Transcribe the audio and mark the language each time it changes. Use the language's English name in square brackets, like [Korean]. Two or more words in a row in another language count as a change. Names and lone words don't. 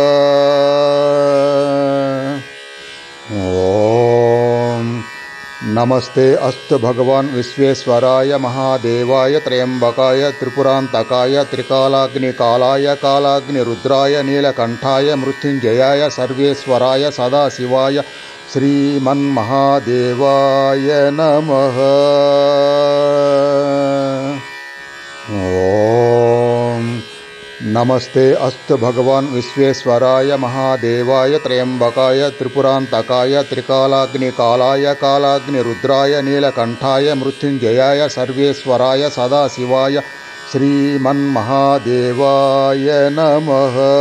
[Sanskrit] ఓం నమస్తే అస్తు భగవాన్ విశ్వేశ్వరాయ మహాదేవాయ త్రయంబకాయ త్రిపురాంతకాయ త్రికాలాగ్ని కాలాయ కాలాగ్ని రుద్రాయ నీలకంఠాయ మృత్యుంజయాయ సర్వేశ్వరాయ సదాశివాయ శ్రీమన్మహాదేవాయ నమః. ఓం नमस्ते अस्तु भगवान् विश्वेश्वराय महादेवाय त्र्यंबकाय त्रिपुरांतकाय त्रिकालाग्निकालाय कालाग्निरुद्राय नीलकंठाय मृत्युंजयाय सर्वेश्वराय सदाशिवाय श्रीमन्महादेवाय नमः।